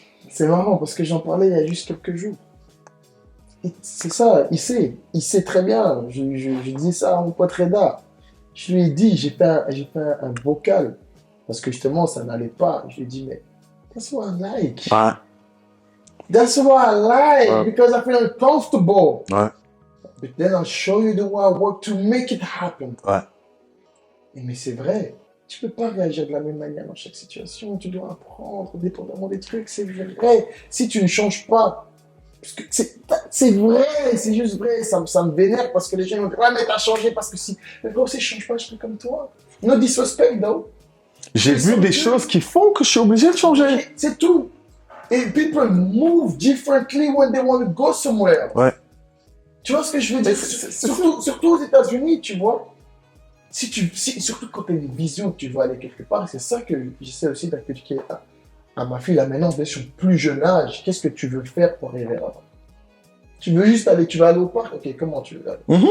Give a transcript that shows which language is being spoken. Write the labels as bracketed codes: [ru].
[fr] C'est marrant parce que j'en parlais il y a juste quelques jours. C'est ça, il sait très bien. Je dis ça à mon pote Reda. Je lui ai dit, j'ai fait un vocal parce que justement ça n'allait pas. Je lui ai dit, mais [en] that's what I like. [fr] Ouais. [en] That's what I like because I feel uncomfortable. [fr] Ouais. [en] But then I'll show you the way I work to make it happen. [fr] Ouais. Mais c'est vrai. Tu peux pas réagir de la même manière dans chaque situation. Tu dois apprendre dépendamment des trucs. C'est vrai. Si tu ne changes pas, parce que c'est vrai, c'est juste vrai. Ça me vénère parce que les gens vont dire, ouais, mais t'as changé parce que si. Mais gros, si je change pas, je serai comme toi. [en] No disrespect, though. [fr] J'ai vu des choses qui font que je suis obligé de changer. C'est tout. [en] Et people move differently when they want to go somewhere. [fr] Ouais. Tu vois ce que je veux dire? Surtout aux États-Unis, tu vois. Surtout quand tu as une vision que tu veux aller quelque part, c'est ça que j'essaie aussi d'inculquer à ma fille là maintenant, dès son plus jeune âge. Qu'est-ce que tu veux faire pour arriver là-bas? Tu veux juste aller, tu veux aller au parc? Ok, comment tu veux aller?